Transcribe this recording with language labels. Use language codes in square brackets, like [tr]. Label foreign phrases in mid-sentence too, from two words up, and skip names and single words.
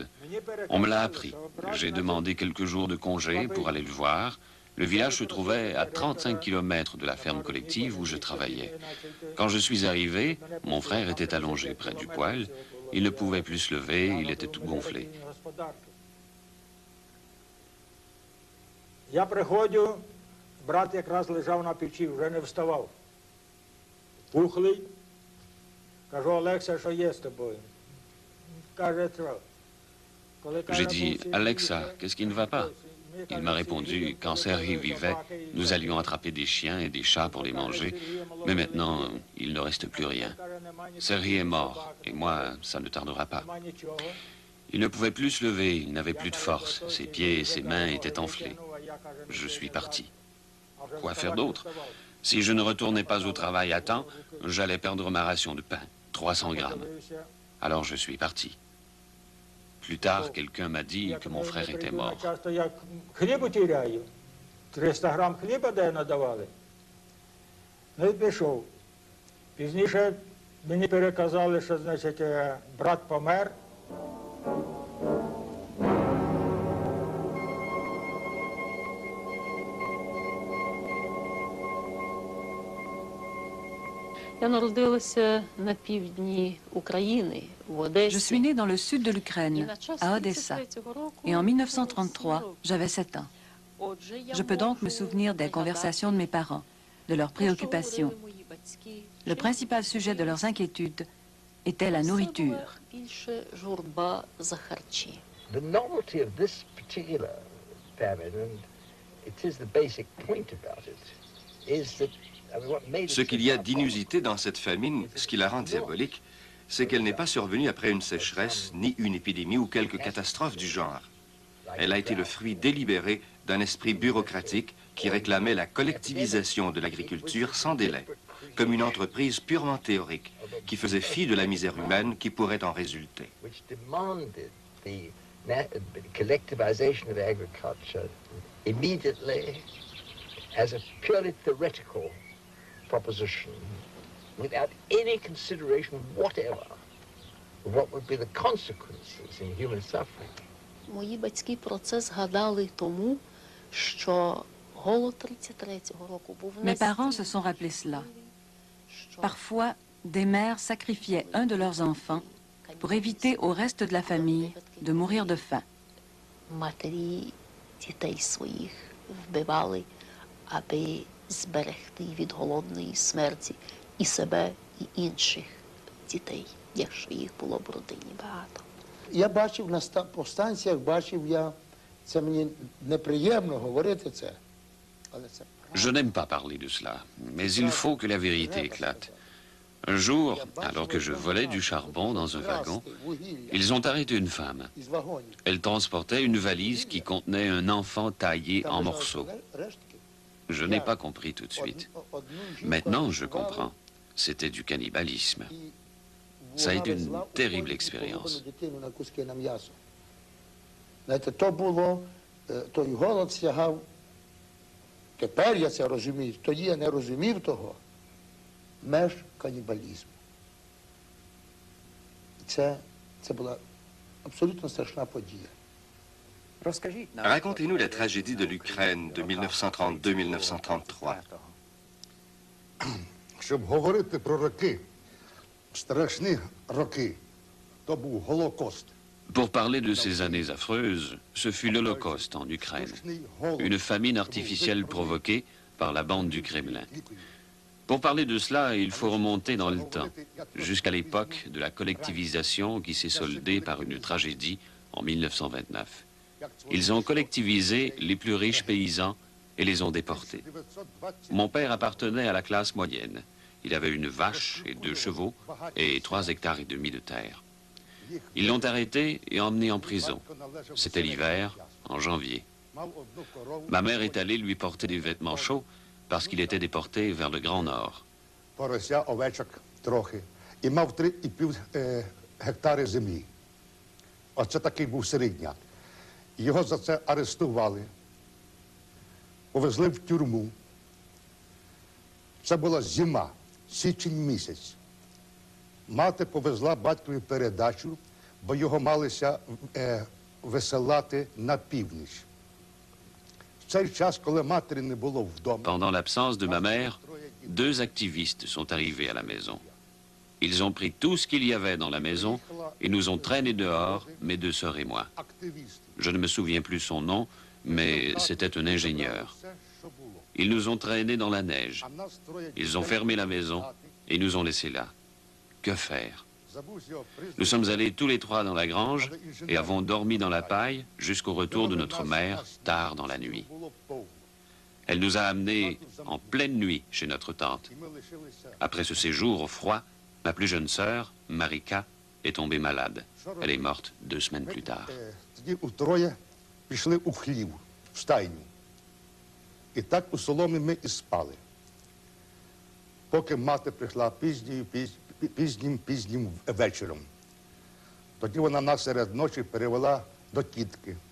[fr] On me l'a appris. J'ai demandé quelques jours de congé pour aller le voir. Le village se trouvait à 35 km de la ferme collective où je travaillais. Quand je suis arrivé, mon frère était allongé près du poêle. Il ne pouvait plus se lever, il était tout gonflé. [uk] Я приходжу, брат якраз лежав на печі, вже не вставав. Пухлий. Кажу, Олекса, що є з тобою? Каже, що? [fr] J'ai dit, Alexa, qu'est-ce qui ne va pas? Il m'a répondu, quand Serhi vivait, nous allions attraper des chiens et des chats pour les manger, mais maintenant, il ne reste plus rien. Serhi est mort, et moi, ça ne tardera pas. Il ne pouvait plus se lever, il n'avait plus de force, ses pieds et ses mains étaient enflés. Je suis parti. Quoi faire d'autre? Si je ne retournais pas au travail à temps, j'allais perdre ma ration de pain, 300 grammes. Alors je suis parti. Plus tard, quelqu'un m'a dit que mon frère était mort. [uk] 300 грам хліба, де надавали. Ну і пішов. Пізніше мені переказали, що, значить, брат помер. [fr] Je suis née dans le sud de l'Ukraine, à Odessa, et en 1933, j'avais 7 ans. Je peux donc me souvenir des conversations de mes parents, de leurs préoccupations. Le principal sujet de leurs inquiétudes était la nourriture. [en] The novelty of this particular famine, and it is the basic point about it, is that [fr] Ce qu'il y a d'inusité dans cette famine, ce qui la rend diabolique, c'est qu'elle n'est pas survenue après une sécheresse, ni une épidémie ou quelque catastrophe du genre. Elle a été le fruit délibéré d'un esprit bureaucratique qui réclamait la collectivisation de l'agriculture sans délai, comme une entreprise purement théorique, qui faisait fi de la misère humaine qui pourrait en résulter. [en] which demanded the collectivization of agriculture immediately as a purely theoretical proposition without any consideration whatever of what would be the consequences in human suffering. [uk] Мої батьки про це згадали тому, що голод 33-го року був [fr] Mes parents se sont rappelés cela. Parfois, des mères sacrifiaient un de leurs enfants pour éviter au reste de la famille de mourir de faim. [uk] Матері дітей своїх вбивали, аби зберегти від голодної смерті і себе, і інших дітей, якщо їх було б в родині багато. Я бачив на повстанціях, це мені неприємно говорити це, але це [fr] Je n'aime pas parler de cela, mais il faut que la vérité éclate. Un jour, alors que je volais du charbon dans un wagon, ils ont arrêté une femme. [uk] із вагонів. [fr] Elle transportait une valise qui contenait un enfant taillé en morceaux. Je n'ai pas compris tout de suite. Maintenant, je comprends. C'était du cannibalisme. Ça a été une terrible expérience. [uk] Дитину на куски на м'ясо. Знаєте, то було, той голод сягав. Тепер я це розумію, тоді я не розумів того, меж канібалізму. Це була абсолютно страшна подія. [fr] Racontez-nous la tragédie de l'Ukraine de 1932-1933. [uk] Щоб говорити про роки, страшні роки, то був Голокост. [fr] Pour parler de ces années affreuses, ce fut l'Holocauste en Ukraine, une famine artificielle provoquée par la bande du Kremlin. Pour parler de cela, il faut remonter dans le temps, jusqu'à l'époque de la collectivisation qui s'est soldée par une tragédie en 1929. Ils ont collectivisé les plus riches paysans et les ont déportés. Mon père appartenait à la classe moyenne. Il avait une vache et 2 chevaux et 3,5 hectares de terre. Ils l'ont arrêté et emmené en prison. C'était l'hiver, en janvier. Ma mère est allée lui porter des vêtements chauds parce qu'il était déporté vers le Grand Nord. [uk] Порося, овечок трохи. І мав 3,5 гектари землі. Оце такий був середняк. Його за це арестували. Повезли в тюрму. Це була зима, січень місяць. Мати повезла батькові передачу, бо його малися висилати на північ. В цей час, коли матері не було вдома... [fr] Pendant l'absence de ma mère, 2 activistes sont arrivés à la maison. Ils ont pris tout ce qu'il y avait dans la maison et nous ont traînés dehors, mes 2 sœurs et moi. Je ne me souviens plus son nom, mais c'était un ingénieur. Ils nous ont traînés dans la neige. Ils ont fermé la maison et nous ont laissés là. Que faire? Nous sommes allés tous les 3 dans la grange et avons dormi dans la paille jusqu'au retour de notre mère tard dans la nuit. Elle nous a amenés en pleine nuit chez notre tante. Après ce séjour au froid, ma plus jeune sœur, Marika, est tombée malade. Elle est morte 2 semaines plus tard. [uk] Тоді утроє пішли у хлів, в стайню. І так у соломі ми і спали. Поки мати прийшла пізнім вечором. Тоді вона нас серед ночі перевела до тітки.